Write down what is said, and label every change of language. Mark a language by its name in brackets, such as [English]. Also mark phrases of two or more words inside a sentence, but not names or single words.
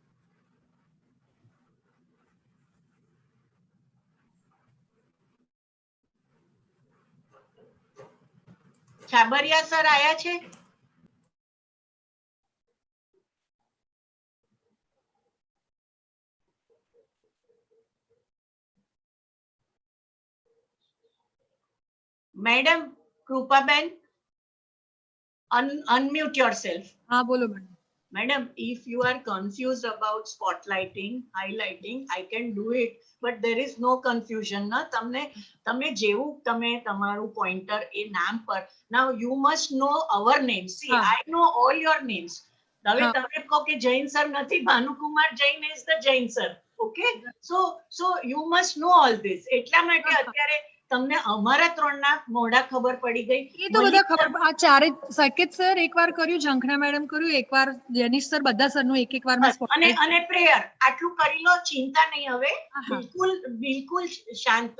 [Gujarati] છાબરિયા સર આયા છે? મેડમ કૃપાબેન, [English] unmute yourself. [Gujarati] હા, બોલો મેડમ. [English] Madam, if you are confused about spotlighting, highlighting, I can do it, but there is no confusion. [Gujarati] Na તમે જેવું તમે તમારું pointer એ નામ પર. [English] Now you must know our names. See, I know all your names. [Gujarati] હવે તમે કહો કે જૈન સર નથી, ભાનુકુમાર જૈન [English] is the Jain sir. [Gujarati] Okay? [English] So you must know all this. [Gujarati] એટલા માટે અત્યારે તમને અમારા ત્રણના મોઢા ખબર પડી ગઈ. એ તો બધા ખબર. આ ચારે સાકેત સર એકવાર કર્યું, ઝંખના મેડમ કર્યું, એકવાર જેનિશ સર, બધા સરનું એક વાર માં અને પ્રેયર આટલું કરી લો. ચિંતા નહીં. હવે બિલકુલ શાંત.